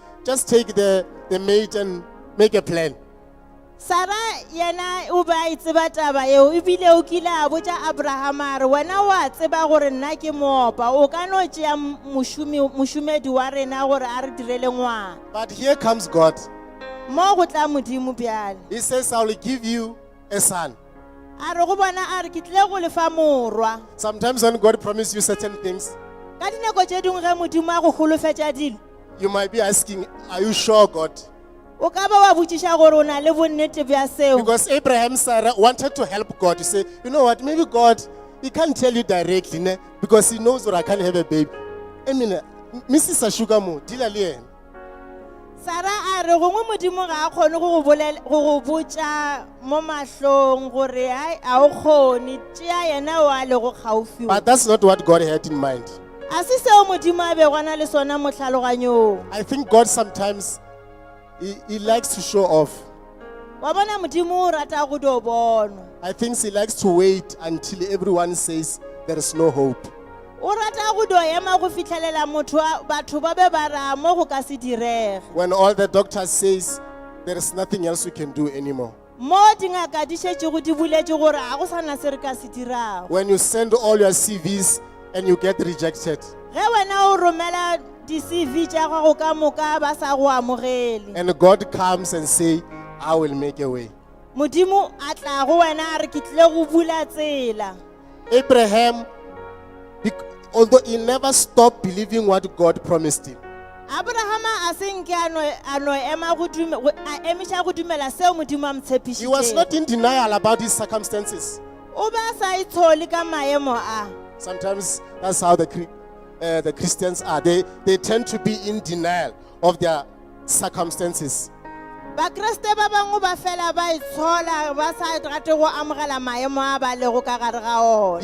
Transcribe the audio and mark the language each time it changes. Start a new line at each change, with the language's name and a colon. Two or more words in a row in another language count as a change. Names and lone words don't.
English: Just take the mate and make a plan.
Northern Sotho: Sara yena o ba e tseba taba eo ebile o kile a botša Abraham a re wena wa tseba gore nna ke moopa o ka no tšea mošomedi wa rena gore a re direle ngwana.
English: But here comes God.
Northern Sotho: Mo go tla Modimo bjale.
English: He says, I will give you a son.
Northern Sotho: A re go bona a re ke tlile go lefa morwa.
English: Sometimes when God promises you certain things,
Northern Sotho: Ka dinako tše dingwe ge Modimo a go golofetša dilo,
English: you might be asking, are you sure, God?
Northern Sotho: o ka ba wa botšiša gore o na le bonnete bja seo.
English: Because Abraham Sarah wanted to help God. You say, you know what, maybe God, he can't tell you directly, ne? Because he knows that I can't have a baby. I mean, Mrs. Ashugamo, dila liye.
Northern Sotho: Sara a re gongwe modimo ga a kgone go go botša mo mahlong gore hai a o kgone tšea yena o a le go kgaufi.
English: But that's not what God had in mind.
Northern Sotho: A se seo modimo a bego na le sona mo tlhaloganyong.
English: I think God sometimes, he likes to show off.
Northern Sotho: Wa bona modimo o rata go dio bonwa.
English: I think he likes to wait until everyone says there is no hope.
Northern Sotho: O rata go dio ema go fitlhelela batho ba be ba ra mo go ka se direge.
English: When all the doctors says there is nothing else we can do anymore.
Northern Sotho: Mo dingaka di šetše go di buletše gore ga go sana se re ka se dirago.
English: When you send all your CVs and you get rejected.
Northern Sotho: Ge wena o romela di-CV tša gago ka moka ba sa go amogele.
English: And God comes and say, I will make a way.
Northern Sotho: Modimo a tla go wena a re ke tlile go bula tsela.
English: Abraham, although he never stopped believing what God promised him.
Northern Sotho: Abrahama a se nke a no ema go emiša go dumela seo modimo a mo
English: He was
Northern Sotho: tshepišitšego.
English: not in denial about his circumstances.
Northern Sotho: O ba sa itshole ka maemo a.
English: Sometimes that's how the Christians are. They tend to be in denial of their circumstances.
Northern Sotho: Bakreste ba bangwe ba fela ba itshola ba sa rate go amogela maemo a ba lego ka gare ga ona.